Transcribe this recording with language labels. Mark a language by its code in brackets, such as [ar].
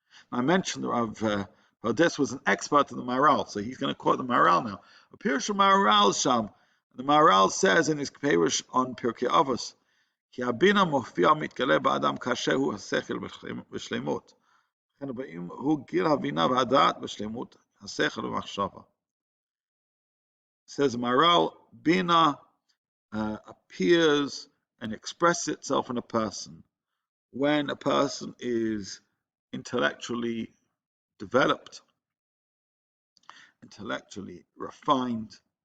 [en] I mentioned that Rav Pardes was an expert in the Maharal, so he's going to quote the Maharal now. A Pirush Maharal Sham, the Maharal says in his Pirush on Pirkei Avos, כי הבינה מופיע מתגלה באדם כאשר הוא השכל בשלמות. [he] לכן הבאים הוא גיל הבינה והדעת בשלמות, השכל ומחשבה. [en] Says Maharal, Bina appears and expresses itself in a person when a person is intellectually developed, intellectually refined.